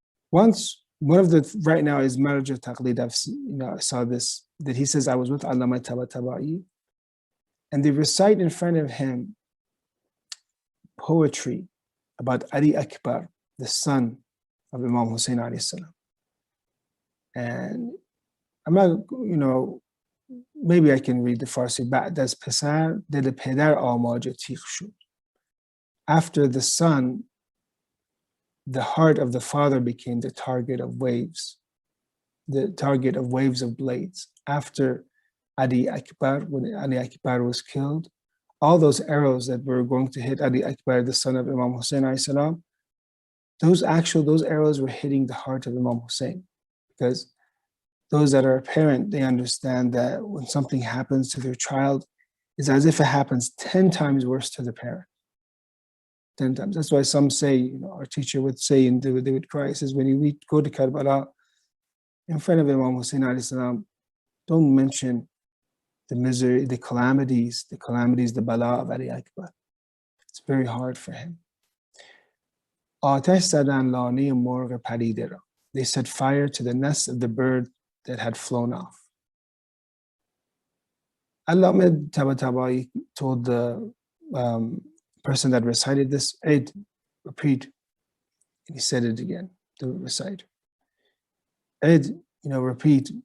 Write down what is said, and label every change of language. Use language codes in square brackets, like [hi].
[en] Once, one of the, right now is Maraj al-Taqlid, I saw this, that he says, I was with Allama Tabatabai, and they recite in front of him poetry about Ali Akbar, the son of Imam Hussein alayhi salam. And I'm not, maybe I can read the Farsi. [fa] بعد از پسر دل پدر آماج تیغ شد. [en] After the son, the heart of the father became the target of waves, of blades. After Ali Akbar, when Ali Akbar was killed, all those arrows that were going to hit Ali Akbar, the son of Imam Hussein alayhi salam, those arrows were hitting the heart of Imam Hussein. Because those that are a parent, they understand that when something happens to their child, it's as if it happens 10 times worse to the parent. 10 times. That's why some say, our teacher would say, and they would cry, he says, when you go to Karbala, in front of Imam Hussein alayhi salam, don't mention the misery, the calamities, the bala of Ali Akbar. It's very hard for him. [fa] آتش زدن لانه مرغ پریده را. [en] They set fire to the nest of the bird that had flown off. Allama Tabatabai told the person that recited this, repeat. And he said it again, the reciter. Repeat.